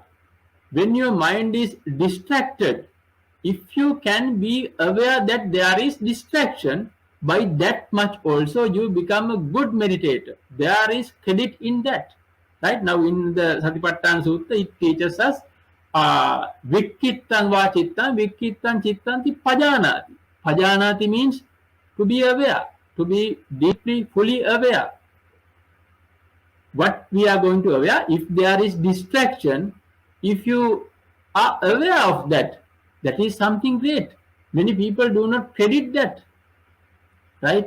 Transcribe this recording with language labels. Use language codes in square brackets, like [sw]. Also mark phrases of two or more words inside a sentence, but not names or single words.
[en] When your mind is distracted, if you can be aware that there is distraction, by that much also you become a good meditator. There is credit in that. Right now in the Satipatthana Sutta, it teaches us [pi] Vikittan va chittan, Vikittan chittanti pajanati. [en] Pajanati means to be aware, to be deeply, fully aware. What we are going to aware, if there is distraction, if you are aware of that, that is something great. Many people do not credit that, right?